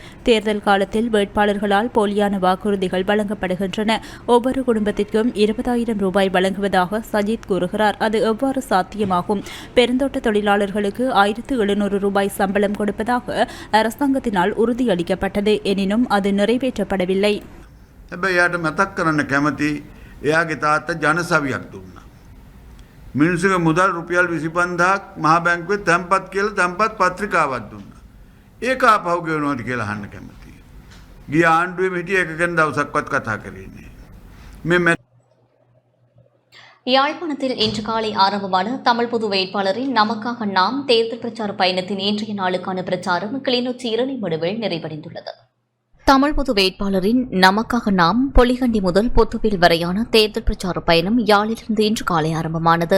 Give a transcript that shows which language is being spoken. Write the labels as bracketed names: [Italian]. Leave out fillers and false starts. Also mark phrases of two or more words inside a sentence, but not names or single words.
[Tamil] தேர்தல் காலத்தில் வேட்பாளர்களால் போலியான வாக்குறுதிகள் வழங்கப்படுகின்றன. ஒவ்வொரு குடும்பத்திற்கும் 20,000 ரூபாய் வழங்குவதாக சஜித் கூறுகிறார். அது எவ்வாறு சாத்தியமாகும்? பெருந்தோட்ட தொழிலாளர்களுக்கு 1,700 ரூபாய் சம்பளம் கொடுப்பதாக அரசாங்கத்தினால் உறுதியளிக்கப்பட்டது. எனினும் அது நிறைவேற்றப்படவில்லை. [Sinhala] එයාට මතක් කරන්න කැමති එයාගේ තාත්තා ජනසවියක් දුන්නා. මිනිස්සුගේ මුදල් රුපියල් 25,000ක් මහා බැංකුවේ තැන්පත් කියලා තැන්පත් පත්‍රිකාවක් දුන්නා. ඒක ආපහු ගෙවනවාද කියලා අහන්න කැමතියි. ගිය ආණ්ඩුවේ හිටිය එක ගැන දවසක්වත් කතා කරේ නෑ. මේ [Tamil] யாழ்ப்பாணத்தில் இன்று காலை ஆரம்பமான தமிழ் பொது வேட்பாளரின் நமக்காக நாம் தேர்தல் பிரச்சார பயணத்தின் இன்றைய நாளுக்கான பிரச்சாரம் கிளிநொச்சி இரணிமடுவில் நிறைவடைந்துள்ளது. தமிழ் பொது வேட்பாளரின் நமக்காக நாம் பொலிகண்டி முதல் பொத்துவில் வரையான தேர்தல் பிரச்சார பயணம் யாழிலிருந்து இன்று காலை ஆரம்பமானது.